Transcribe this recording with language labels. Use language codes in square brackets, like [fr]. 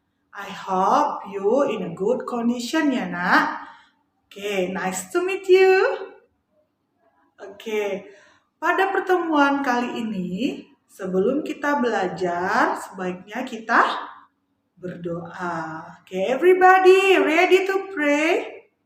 [en] I hope you in a good condition [id] ya, nak. [en] Okay, nice to meet you. [id] Okay, pada pertemuan kali ini, sebelum kita belajar, sebaiknya kita berdoa. [en] Okay, everybody ready to pray?